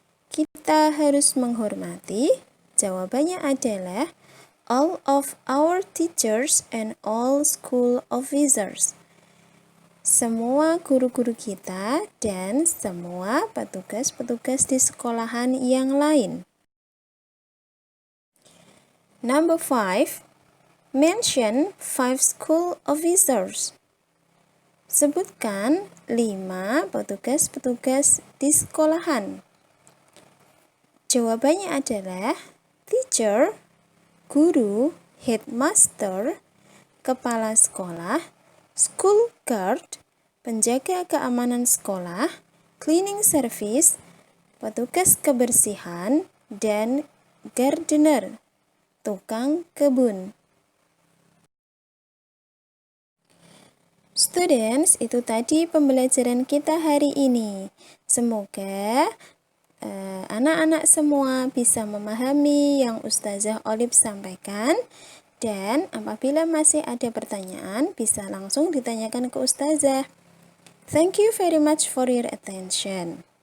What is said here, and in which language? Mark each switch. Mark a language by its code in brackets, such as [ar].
[id] Kita harus menghormati. Jawabannya adalah [en] all of our teachers and all school officers. [id] Semua guru-guru kita dan semua petugas-petugas di sekolahan yang lain. [en] Number 5. Mention 5 school officers. [id] Sebutkan 5 petugas-petugas di sekolahan. Jawabannya adalah teacher, guru, headmaster, kepala sekolah, school guard, penjaga keamanan sekolah, cleaning service, petugas kebersihan, dan gardener, tukang kebun. Students, itu tadi pembelajaran kita hari ini. Semoga anak-anak semua bisa memahami yang Ustazah Olip sampaikan. Dan apabila masih ada pertanyaan, bisa langsung ditanyakan ke Ustazah. [en] Thank you very much for your attention.